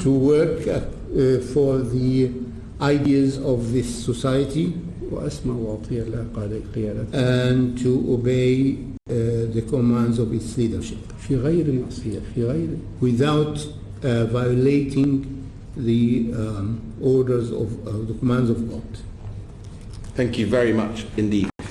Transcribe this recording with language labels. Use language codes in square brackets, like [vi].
[en] To work for the ideas of this society. [ar] وأسمع وأطيع لها قيادتها. [en] And to obey the commands of its leadership. [ar] في غير معصية، في غير. [en] Without violating the orders of the commands of God. Thank you very much indeed.